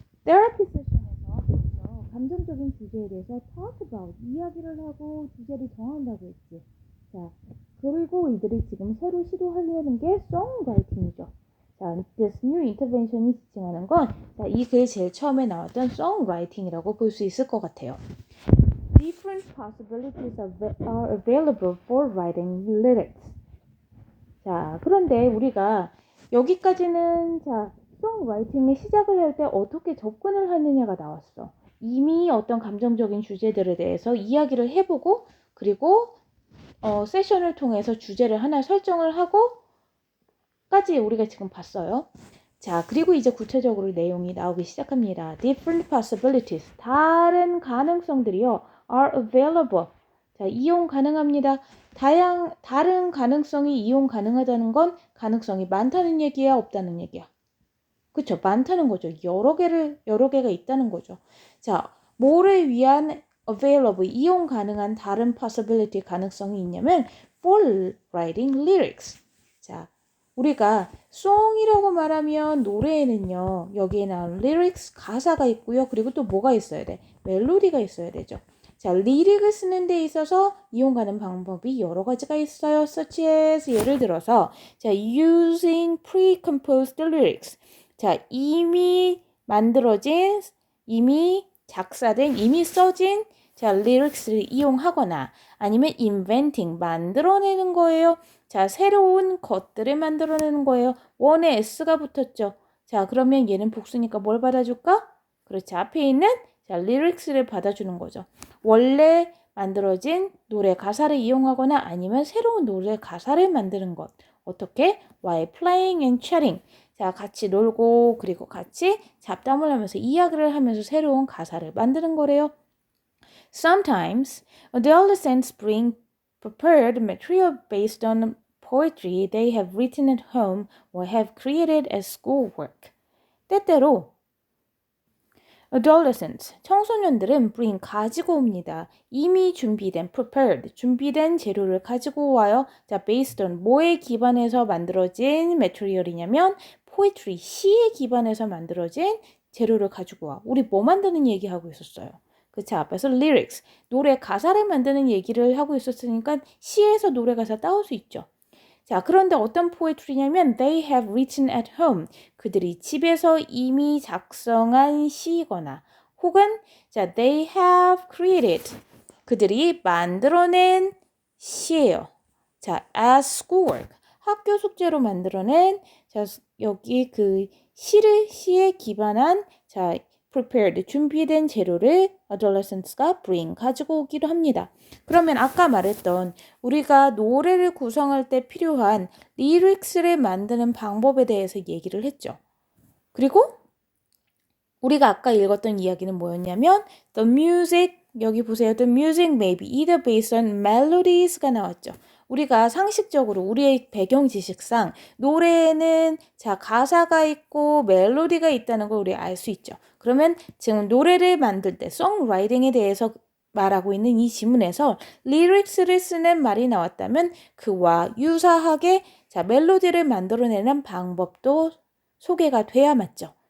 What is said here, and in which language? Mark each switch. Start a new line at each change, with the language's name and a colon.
Korean: therapy session에서 먼저 감정적인 주제에 대해서
English: talk about,
Korean: 이야기를 하고 주제를 정한다고 했지. 자, 그리고 이들이 지금 새로 시도하려는 게 songwriting이죠. 자,
English: this new intervention
Korean: 이 지칭하는 건 자, 이 글 제일 처음에 나왔던 songwriting이라고 볼 수 있을 것 같아요.
English: Different possibilities are available for writing lyrics.
Korean: 자, 그런데 우리가 여기까지는 자, 송라이팅의 시작을 할 때 어떻게 접근을 하느냐가 나왔어. 이미 어떤 감정적인 주제들에 대해서 이야기를 해보고 그리고 세션을 통해서 주제를 하나 설정을 하고 까지 우리가 지금 봤어요. 자, 그리고 이제 구체적으로 내용이 나오기 시작합니다.
English: Different possibilities,
Korean: 다른 가능성들이요,
English: are available.
Korean: 자, 이용 가능합니다. 다른 가능성이 이용 가능하다는 건 가능성이 많다는 얘기야, 없다는 얘기야? 그쵸, 많다는 거죠. 여러 개가 있다는 거죠. 자, 뭐를 위한 available, 이용 가능한 다른 possibility 가능성이 있냐면
English: for writing lyrics.
Korean: 자, 우리가 song이라고 말하면 노래에는요, 여기에 나온 lyrics, 가사가 있고요. 그리고 또 뭐가 있어야 돼? 멜로디가 있어야 되죠. 자, 리릭을 쓰는 데 있어서 이용 가능 방법이 여러 가지가 있어요.
English: such as,
Korean: 예를 들어서 자,
English: using pre-composed lyrics.
Korean: 자, 이미 만들어진, 이미 작사된, 이미 써진 자, lyrics를 이용하거나 아니면 inventing, 만들어내는 거예요. 자, 새로운 것들을 만들어내는 거예요. 원에 s가 붙었죠. 자, 그러면 얘는 복수니까 뭘 받아줄까? 그렇지, 앞에 있는 자, lyrics를 받아주는 거죠. 원래 만들어진 노래 가사를 이용하거나 아니면 새로운 노래 가사를 만드는 것. 어떻게?
English: While playing and chatting.
Korean: 자, 같이 놀고 그리고 같이 잡담을 하면서 이야기를 하면서 새로운 가사를 만드는 거래요.
English: Sometimes adolescents bring prepared material based on poetry they have written at home or have created as schoolwork.
Korean: 때때로 adolescents, 청소년들은 bring, 가지고 옵니다. 이미 준비된, prepared, 준비된 재료를 가지고 와요. 자,
English: based on,
Korean: 뭐에 기반해서 만들어진 material이냐면 poetry, 시에 기반해서 만들어진 재료를 가지고 와. 우리 뭐 만드는 얘기하고 있었어요. 그치, 앞에서 lyrics, 노래 가사를 만드는 얘기를 하고 있었으니까 시에서 노래 가사 따올 수 있죠. 자, 그런데 어떤 poetry냐면
English: they have written at home.
Korean: 그들이 집에서 이미 작성한 시거나 혹은 자,
English: they have created.
Korean: 그들이 만들어낸 시예요.
English: 자, as schoolwork.
Korean: 학교 숙제로 만들어낸 자, 여기 그 시에 기반한 자, prepared 준비된 재료를 adolescents가 bring 가지고 오기도 합니다. 그러면 아까 말했던 우리가 노래를 구성할 때 필요한 리릭스를 만드는 방법에 대해서 얘기를 했죠. 그리고 우리가 아까 읽었던 이야기는 뭐였냐면
English: the music
Korean: 여기 보세요.
English: The music may be either based on melodies
Korean: 가 나왔죠. 우리가 상식적으로 우리의 배경 지식상 노래에는 자 가사가 있고 멜로디가 있다는 걸 우리 알 수 있죠. 그러면 지금 노래를 만들 때 송라이팅에 대해서 말하고 있는 이 지문에서 리릭스를 쓰는 말이 나왔다면 그와 유사하게 자 멜로디를 만들어내는 방법도 소개가 돼야 맞죠.